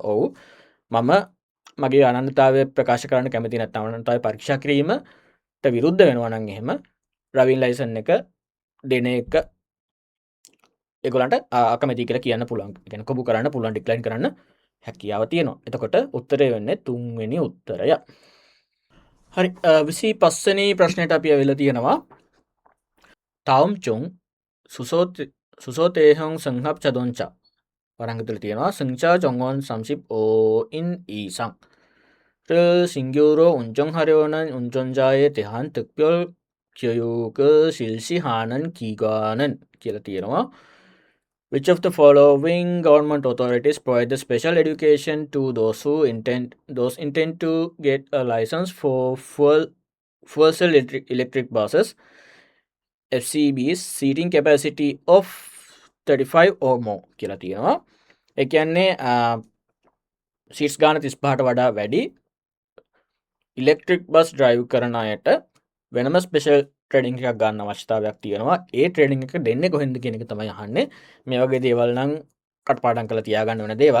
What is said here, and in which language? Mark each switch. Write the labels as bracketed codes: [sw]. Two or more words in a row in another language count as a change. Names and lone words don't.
[si] ඔව් මම මගේ අනන්‍යතාවය ප්‍රකාශ කරන්න කැමති නැත්නම් අනන්‍යතාවය පරීක්ෂා කිරීමට විරුද්ධ වෙනවා නම් එහෙම [en] driving license [si] එක දෙන එක ඒගොල්ලන්ට අකමැති කියලා කියන්න පුළුවන්. ඒ කියන්නේ කොබු කරන්න පුළුවන්, ඩික්ලයින් කරන්න හැකියාව තියෙනවා. එතකොට උත්තරය වෙන්නේ තුන්වෙනි උත්තරය. හරි 25 වෙනි ප්‍රශ්නයට අපි අවිලා තියෙනවා. [ko] 다음중 수소대형 승합 자동차 [si] වරංගතුල තියෙනවා [ko] 승차 정원 35인 이상을 신규로 운전하려는 운전자에 대한 특별 교육을 실시하는 기관은 [si] කියලා තියෙනවා. [en] Which of the following government authorities provide the special education to those intend to get a license for fuel cell electric buses FCB's seating capacity of 35 or more [si] කියලා තියෙනවා. ඒ කියන්නේ සීට්ස් ගාන 35ට වඩා වැඩි [en] electric bus drive [si] කරන අයට වෙනම [en] special training [si] එකක් ගන්න අවශ්‍යතාවයක් තියෙනවා. ඒ ට්‍රේනින් එක දෙන්නේ කොහෙන්ද කියන එක තමයි අහන්නේ. මේ වගේ දේවල් නම් කටපාඩම් කරලා තියාගන්න වෙන දේවල්.